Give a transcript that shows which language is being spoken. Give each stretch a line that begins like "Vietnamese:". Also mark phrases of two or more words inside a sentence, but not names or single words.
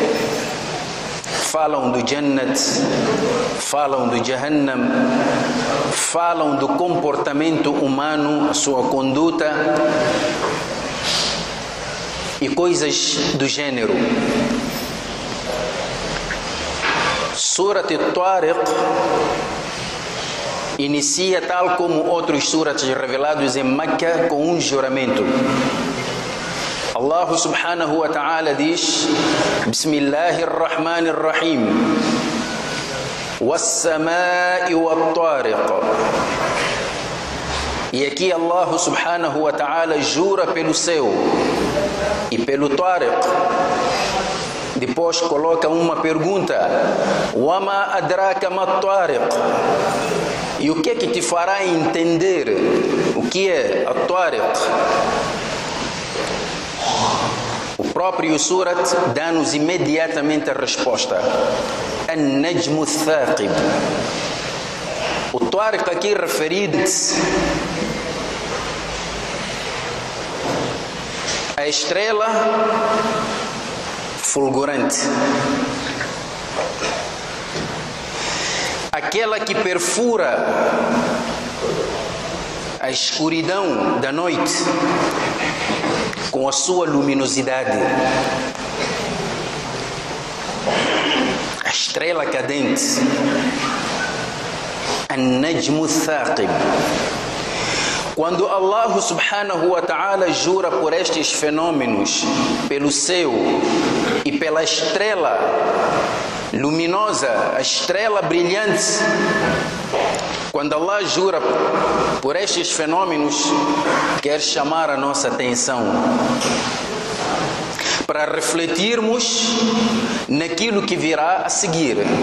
Portuguese: Falam do Jannat, falam do Jahannam, falam do comportamento humano, a sua conduta e coisas do gênero. Surat At-Tariq inicia, tal como outros surats revelados em Meca, com um juramento.
Arabic: الله سبحانه وتعالى diz: بسم الله الرحمن الرحيم والسماء والطارق.
Portuguese: E aqui
Arabic: الله سبحانه وتعالى
Portuguese: jura pelo céu e pelo Tariq. Depois coloca uma pergunta:
Arabic: وما أدراك ما الطارق?
Portuguese: E o que é que te fará entender o que é a Tariq? O próprio Surat dá-nos imediatamente a resposta:
Arabic: النجم الثاقب.
Portuguese: O Tariq aqui referido-se à estrela fulgurante, aquela que perfura a escuridão da noite com a sua luminosidade. A estrela cadente,
Arabic: النجم الثاقب.
Portuguese: Quando
Arabic: الله سبحانه وتعالى
Portuguese: jura por estes fenômenos, pelo céu e pela estrela luminosa, a estrela brilhante, quando Allah jura por estes fenômenos, quer chamar a nossa atenção para refletirmos naquilo que virá a seguir.